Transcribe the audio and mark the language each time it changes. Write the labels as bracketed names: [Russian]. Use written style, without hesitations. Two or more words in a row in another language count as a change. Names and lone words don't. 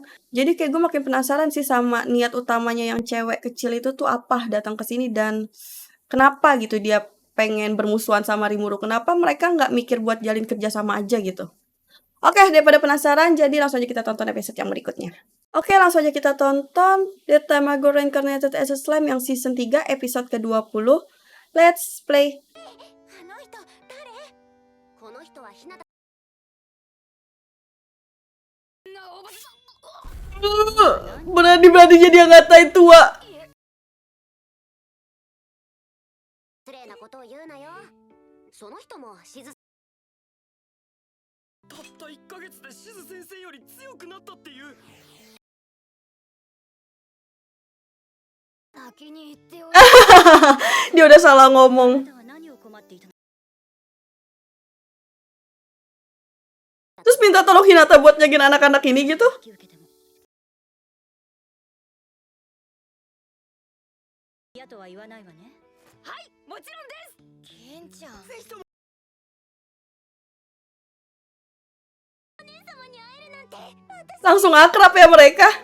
[Indonesian] Jadi kayak gue makin penasaran sih sama niat utamanya yang cewek kecil itu tuh apa datang ke sini dan kenapa gitu dia pengen bermusuhan sama Rimuru. Kenapa mereka nggak mikir buat jalin kerja sama aja gitu? Oke, daripada penasaran, jadi langsung aja kita tonton episode yang berikutnya. Oke, langsung aja kita tonton The Tamago Reincarnated as a Slime yang season 3 episode ke-20. [English] Let's play. [Indonesian] Berani-beraninya dia ngatain tua. [Japanese] 失礼なことを言うなよ。その人もしずたった1ヶ月でしず先生より強くなったっていう。先に言っておいて。 [Indonesian] Dia udah salah ngomong. Terus minta tolong Hinata buat nyagin anak-anak ini gitu. Langsung akrab ya mereka.